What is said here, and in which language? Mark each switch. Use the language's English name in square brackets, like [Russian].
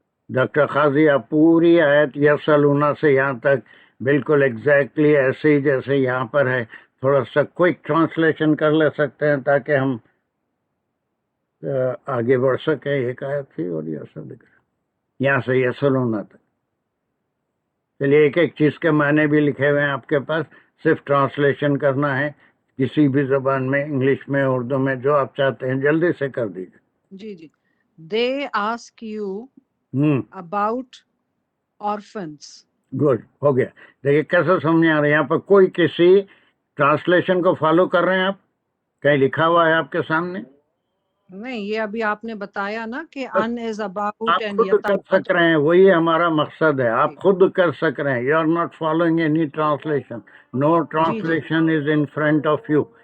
[Hindi] Doctor खाजी आप पूरी आयत यसलूना से यहाँ तक बिल्कुल एग्जैक्टली ऐसे ही जैसे यहाँ पर है थोड़ा सा क्विक ट्रांसलेशन कर ले सकते हैं ताकि हम आगे बढ़ सकें। एक आयत थी और यसल यहाँ से यसलूना तक। चलिए एक एक चीज के मायने भी लिखे हुए हैं आपके पास, सिर्फ ट्रांसलेशन करना है किसी भी जबान में, इंग्लिश में, उर्दू में, जो आप चाहते हैं जल्दी से कर दीजिए। जी जी। [English] They ask you about orphans. [Hindi] Good, हो गया। देखिए कैसे समझ आ रहा है, यहाँ पर कोई किसी ट्रांसलेशन को फॉलो कर रहे हैं आप? कहीं लिखा हुआ है आपके सामने? नहीं, ये अभी आपने बताया ना कि [English] अन इज [Hindi] आप [English] about and [Hindi] खुद कर सक रहे हैं, वही हमारा मकसद है, आप खुद कर सक रहे हैं। [English] You are not following any translation, no translation is in front of you.